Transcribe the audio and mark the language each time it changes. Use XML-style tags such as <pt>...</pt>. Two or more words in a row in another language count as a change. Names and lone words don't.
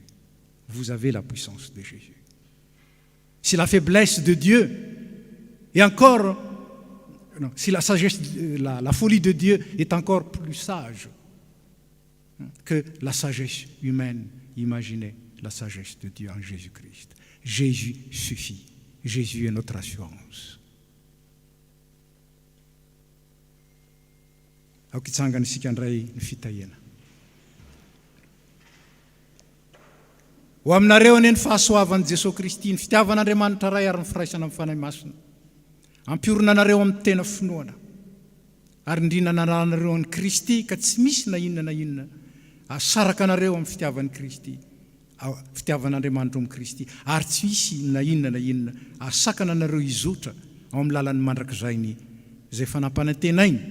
<fr>Vous avez la puissance de Jésus. Si la faiblesse de Dieu est encore, non, si la sagesse, la folie de Dieu est encore plus sage que la sagesse humaine, imaginez la sagesse de Dieu en Jésus-Christ. Jésus suffit. Jésus est notre assurance.</fr> <mg>Aokitsangana isika ndray ny fitahiana. Ho aminareo anie ny fahasoavan'i Jesosy Kristy, ny fitiavan'Andriamanitra ray ary ny firaisana amin'ny fanahy masina. Ampiorina anareo amin'ny tena finoana. Ary indrina anareo an'i Kristy ka tsy misy na inona asaraka anareo amin'ny fitiavan'i Kristy, fitiavan'Andriamanitra amin'ny Kristy, ary tsy misy na inona asakana anareo izotra ao amin'ny lalan'ny mandrakizainy izay fanampanantenainy.</mg>